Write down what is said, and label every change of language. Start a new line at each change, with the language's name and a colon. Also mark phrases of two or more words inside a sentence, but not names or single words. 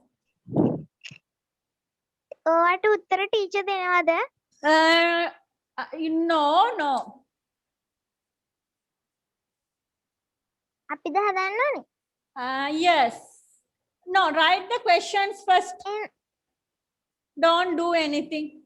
Sinhala: ඔයාට උත්තර ටීචර් දෙනවද?
English: No.
Sinhala: අපිද හදන්න ඕනේ?
English: Yes. No, write the questions first. Don't do anything.